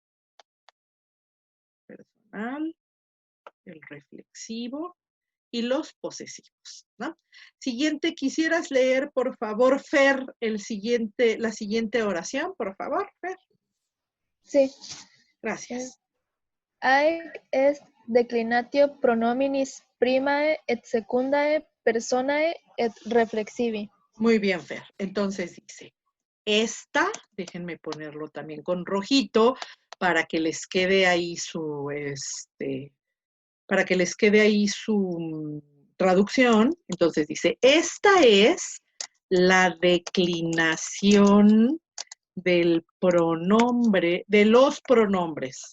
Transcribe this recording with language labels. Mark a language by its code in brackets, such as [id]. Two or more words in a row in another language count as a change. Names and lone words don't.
[es] Personal, el reflexivo y los posesivos, ¿no? Siguiente, ¿quisieras leer, por favor, Fer, la siguiente oración, por favor, Fer? Sí. Gracias. [la] Haec est declinatio pronominis primae et secundae personae et reflexivi. [es] Muy bien, Fer. Entonces dice, esta, déjenme ponerlo también con rojito para que les quede ahí su traducción. Entonces dice, esta es la declinación del pronombre, de los pronombres.